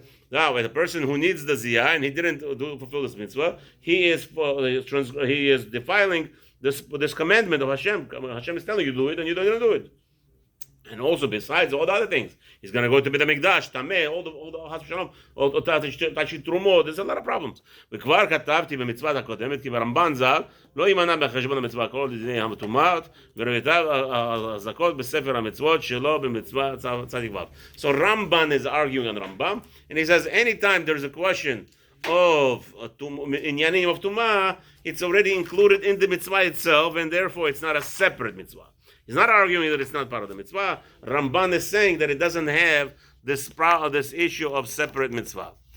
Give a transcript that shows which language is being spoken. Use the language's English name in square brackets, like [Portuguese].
[English] Now, a person who needs the ziyah and he didn't fulfill this mitzvah, he is defiling this commandment of Hashem. Hashem is telling you to do it, and you don't do it. And also, besides all the other things, he's going to go to Beit HaMikdash, Tameh, all the Has Shalom, Tachi Trumot. There's a lot of problems. [Hebrew] וכבר כתבתי במצוות הקודמת, כי ברמב"ן ז"ל לא יימנע בחשבון המצווה כל דיני המטומאת, וראיתיו הזכות בספר המצוות שלו במצווה צדיק ו'. [English] So Ramban is arguing on Rambam, and he says anytime there's a question of inyanim of tumah, it's already included in the mitzvah itself, and therefore it's not a separate mitzvah. He's not arguing that it's not part of the mitzvah. Ramban is saying that it doesn't have this issue of separate mitzvah.